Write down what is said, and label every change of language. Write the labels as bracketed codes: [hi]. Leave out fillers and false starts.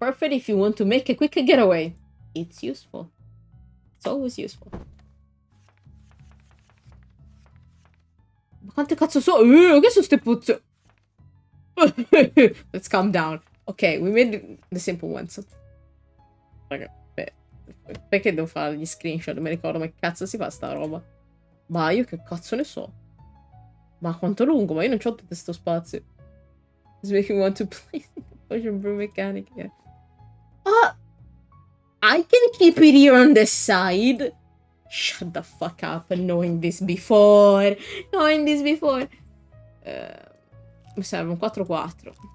[en] Perfect if you want to make a quick getaway. It's useful. It's always useful. [it] Ma quante cazzo so? Che sono ste puzze? [en] Let's calm down. Ok, we made the simple ones. [it] Raga, perché devo fare gli screenshot? Non mi ricordo ma che cazzo si fa sta roba. Ma io che cazzo ne so? Ma quanto lungo? Ma io non c'ho tutto questo spazio. [en] It's making me want to play the potion brew mechanic again. I can keep it here on the side. Shut the fuck up, knowing this before. Knowing this before. [it] Mi serve un 4-4.